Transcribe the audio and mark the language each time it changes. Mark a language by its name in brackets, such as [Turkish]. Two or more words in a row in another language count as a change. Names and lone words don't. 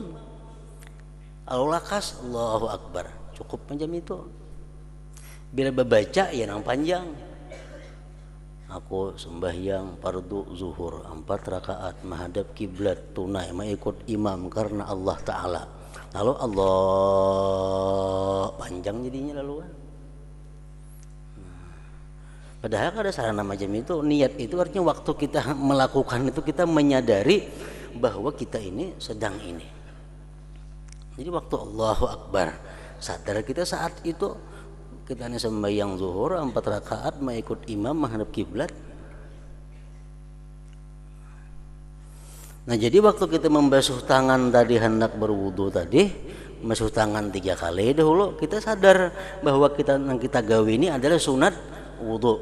[Arabic] Al-lakas Allahu Akbar. [Banjar] Cukup macam itu. Bila membaca ya nang panjang. Aku sembahyang fardu zuhur 4 rakaat menghadap kiblat tunai mengikut imam karena [Arabic] Allah Ta'ala. [Banjar] Lalu Allah panjang jadinya laluan. Padahal ada sarana macam itu. Niat itu artinya waktu kita melakukan itu kita menyadari bahwa kita ini sedang ini. Jadi waktu [Arabic] Allahu Akbar [Banjar] sadar kita saat itu kita ini sembahyang zuhur 4 rakaat mengikut imam menghadap kiblat. Nah jadi waktu kita membasuh tangan tadi hendak berwudu tadi, membasuh tangan 3 kali dahulu kita sadar bahwa yang kita gawe ini adalah sunat wudu.